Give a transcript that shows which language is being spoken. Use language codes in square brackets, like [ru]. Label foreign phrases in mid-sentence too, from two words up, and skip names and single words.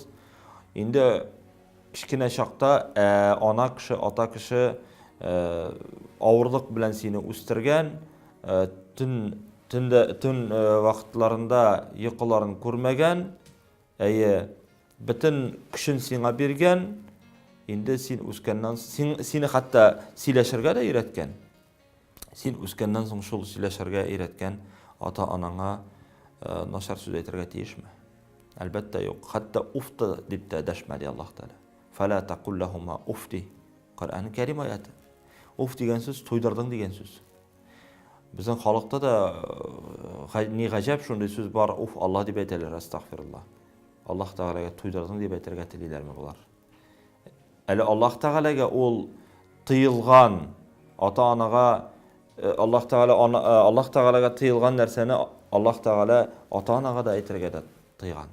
[tt] Инде кичкенә чакта ана кеше, ата кеше авырлык белән сине үстергән, төн вакытларында йокыларын күрмәгән, бөтен көчен сиңа биргән, инде син үскәннән сине хәтта сөйләшергә дә өйрәткән. Син үскәннән соң шул сөйләшергә өйрәткән ата-анаңа начар сүз әйтергә тиешме? Әлбәттә юк. Хәтта уфта дип тә дәшмәде Аллаһ Тәгалә. [ar] فلا تقل لهما أف. [tt] Коръән Кәрим аяты. Уф дигән сүз туйдырдың дигән сүз. Безнең халыкта да ни гаҗәп шундый сүз бар. Уф, Аллаһ дип әйтәләр, астагфируллаһ. Аллаһ Тәгаләгә туйдырдың дип әйтергә телиләрме булар? Әле Аллаһ Тәгаләгә ул тыелган ата-анага Аллаһ Тәгаләгә тыелган нәрсәне Аллаһ Тәгалә ата-анага да әйтергә дә тыйган.